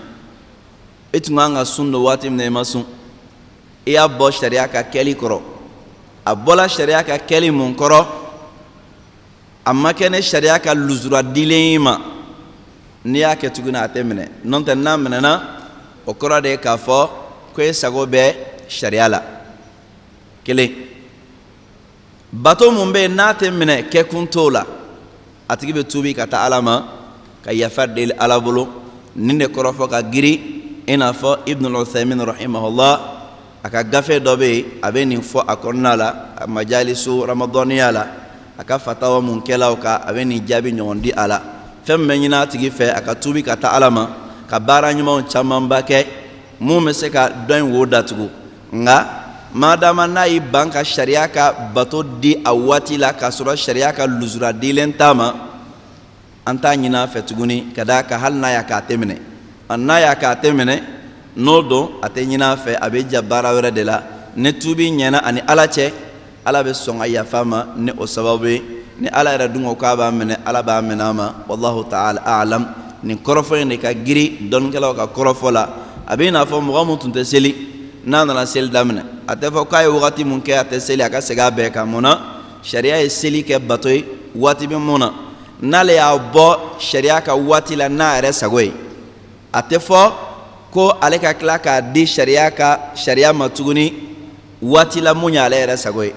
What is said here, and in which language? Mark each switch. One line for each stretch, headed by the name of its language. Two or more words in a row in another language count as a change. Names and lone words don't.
Bambara: E tun kan ka sun don waati min na i ma sun, i y'a bɔ sariya ka kɛli kɔrɔ, a bɔla sariya ka kɛli mun kɔrɔ a ma kɛ ne sariya ka luzura dilen i ma, n'i y'a kɛ tuguni a tɛ minɛ, n'o tɛ n'a minɛna o kɔrɔ de ye k'a fɔ ko e sago bɛ sariya la. Kelen, bato mun bɛ yen n'a tɛ minɛ kɛkun t'o la a tigi bɛ tuubi ka taa Ala ma ka yafa deli Ala bolo, nin de kɔrɔ fɔ ka giri i n'a fɔ Ibn al-Uthaymin rahimahullah a ka gafe dɔ bɛ yen a bɛ nin fɔ a kɔnɔna la a
Arabic: مجالس رمضانية
Bambara: la a ka fatawa mun kɛlaw kan a bɛ nin jaabi ɲɔgɔn di a la. Fɛn min bɛ ɲini a tigi fɛ a ka tuubi ka taa Ala ma ka baara ɲumanw camanba kɛ mun bɛ se ka dɔ in wo datugu, nka madama n'a y'i ban ka sariya ka bato di a waati la k'a sɔrɔ sariya ka luzura dilen t'a ma, an t'a ɲini a fɛ tuguni ka d'a kan hali n'a y'a k'a tɛ minɛ, n'a y'a k'a tɛ minɛ n'o don a tɛ ɲini a fɛ, a bɛ ja baara wɛrɛ de la. Ni tuubi ɲɛna ani Ala cɛ Ala bɛ sɔn ka yafa ma ni o sababu ye, ni Ala yɛrɛ dun ko k'a b'a minɛ Ala b'a minɛ a ma.
Arabic: والله تعالى أعلم.
Bambara: Nin kɔrɔfɔ in de ka giri dɔnnikɛlaw ka kɔrɔfɔ la. A bɛ i n'a fɔ mɔgɔ mun tun tɛ seli n'a nana seli daminɛ a tɛ fɔ k'a ye wagati mun kɛ a tɛ seli a ka segin a bɛɛ kan. Mun na? Sariya ye seli kɛ bato ye waati bɛ mun na, n'ale y'a bɔ sariya ka waati la n'a yɛrɛ sago ye a tɛ fɔ ko ale ka tila k'a di sariya ka sariya ma tuguni waati la mun y'ale yɛrɛ sago ye.